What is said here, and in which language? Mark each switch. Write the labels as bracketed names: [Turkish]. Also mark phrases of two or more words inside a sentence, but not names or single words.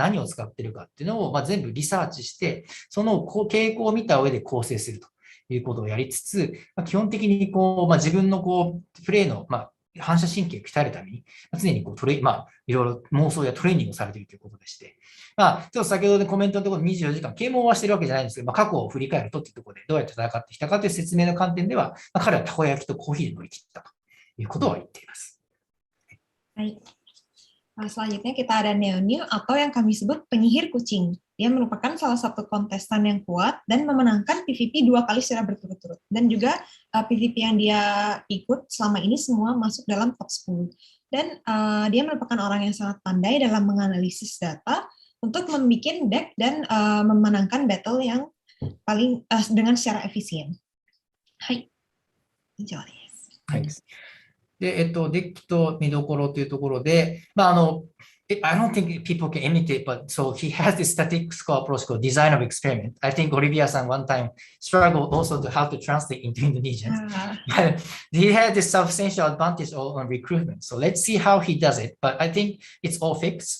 [Japanese] 何を使っているかっていうのを、まあ、全部リサーチして、その傾向を見た上で構成するということをやりつつ、まあ、基本的にこう、まあ、自分のこうプレーの、まあ、反射神経を鍛えるために、常にこうまあ、いろいろ妄想やトレーニングをされているということでして、まあ、ちょっと先ほどコメントのところで24時間、啓蒙はしてるわけじゃないんですけど、まあ、過去を振り返るとっていうところでどうやって戦ってきたかという説明の観点では、まあ、彼はたこ焼きとコーヒーで乗り切ったということを言っています。 [Indonesian] はい。Selanjutnya kita ada Neonil atau yang kami sebut penyihir kucing. Dia merupakan salah satu kontestan yang kuat dan memenangkan PVP 2 kali secara berturut-turut. Dan juga PVP yang dia ikut selama ini semua masuk dalam top 10. Dan dia merupakan orang yang sangat pandai dalam menganalisis data untuk membuat deck dan memenangkan battle yang paling dengan secara efisien. [Japanese] はい。エイジョウです. はい。で、デッキと見どころというところで、まあ、 [English] I don't think people can imitate, but so he has this statistical approach called design of experiment. I think Olivia-san one time struggled also to how to translate into Indonesian. But he had this substantial advantage on recruitment. So let's see how he does it. But I think it's all fixed.